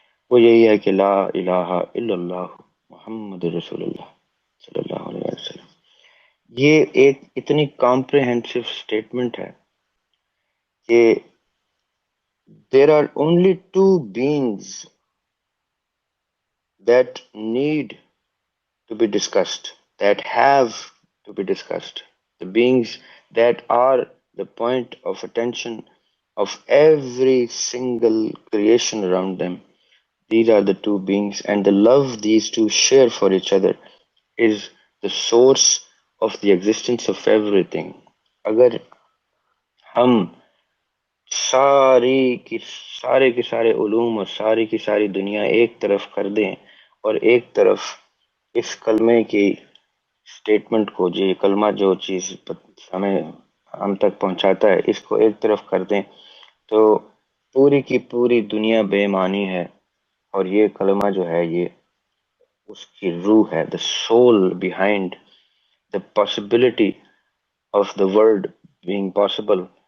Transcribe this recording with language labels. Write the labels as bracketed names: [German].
[Urdu] وہ یہی ہے کہ [English] لا الہ الا اللہ محمد رسول اللہ صلی اللہ علیہ وسلم۔ [Urdu] یہ ایک اتنی کمپریہنسو اسٹیٹمنٹ ہے کہ [English] There are only two beings that need to be discussed, that have to be discussed, the beings that are the point of attention of every single creation around them. These are the two beings, and the love these two share for each other is the source of the existence of everything. [Urdu] اگر ہم سارے کے سارے علوم اور ساری کی ساری دنیا ایک طرف کر دیں اور ایک طرف اس کلمے کی اسٹیٹمنٹ کو، جو یہ کلمہ جو چیز ہمیں ہم تک پہنچاتا ہے، اس کو ایک طرف کر دیں تو پوری کی پوری دنیا بے معنی ہے، اور یہ کلمہ جو ہے یہ اس کی روح ہے، [English] the soul behind the possibility of the world being possible.